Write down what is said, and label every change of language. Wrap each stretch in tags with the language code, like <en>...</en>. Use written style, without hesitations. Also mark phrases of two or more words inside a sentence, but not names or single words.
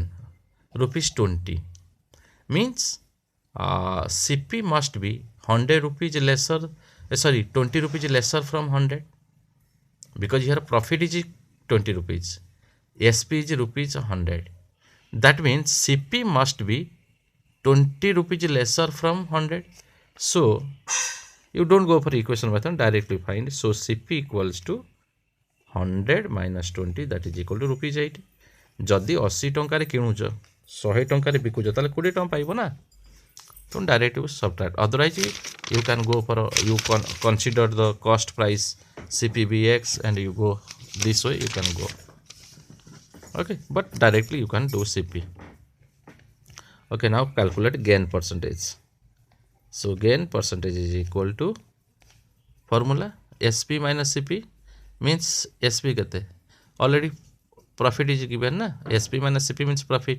<en>Rupees 20 means CP must be 100 rupees lesser, 20 rupees lesser from 100, because here profit is 20 rupees, SP is rupees 100. That means CP must be 20 rupees lesser from 100. So you don't go for equation method, directly find. So CP equals to 100 minus 20, that is equal to rupees 80.</en> <or>ଯଦି 80 ଟଙ୍କାର କିଣୁଛ 100 ଟଙ୍କାର ବିକୁଛ ତାହେଲେ 20 ଟଙ୍କା ପାଇବ ନା, ତ</or> <en>direct subtract. अदरवाइज you can go for you can consider the cost price CPBX and you go this way, you can go. Okay, but directly you can do CP. Okay, now calculate gain percentage. So gain percentage is equal to formula SP minus CP means SP kate already profit is given na, SP minus CP means profit.</en>